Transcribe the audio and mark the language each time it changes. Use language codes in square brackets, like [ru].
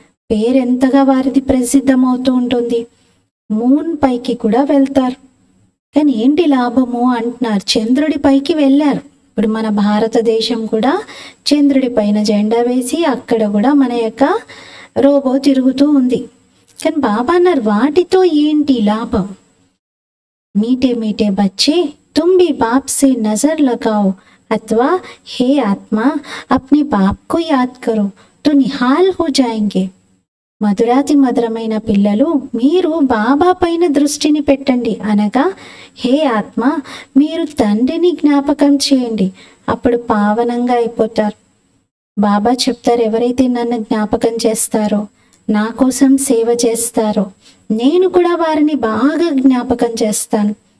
[te] పేరెంతగా వారిది ప్రసిద్ధమవుతూ ఉంటుంది. మూన్ పైకి కూడా వెళ్తారు. కానీ ఏంటి లాభము అంటున్నారు. చంద్రుడి పైకి వెళ్ళారు. ఇప్పుడు మన భారతదేశం కూడా చంద్రుడి పైన జెండా వేసి అక్కడ కూడా మన యొక్క రోబో తిరుగుతూ ఉంది. కానీ బాబా అన్నారు వాటితో ఏంటి లాభం? [hi] మీటే మీటే బच्चे तुम भी बाप से नजर लगाओ अथवा हे आत्मा अपने बाप को याद करो तो निहाल हो जाएंगे. [te] మధురాతి మధురమైన పిల్లలు, మీరు బాబా పైన దృష్టిని పెట్టండి, అనగా హే ఆత్మ మీరు తండ్రిని జ్ఞాపకం చేయండి, అప్పుడు పావనంగా అయిపోతారు. బాబా చెప్తారు, ఎవరైతే నన్ను జ్ఞాపకం చేస్తారో, నా కోసం సేవ చేస్తారో, నేను కూడా వారిని బాగా జ్ఞాపకం చేస్తాను.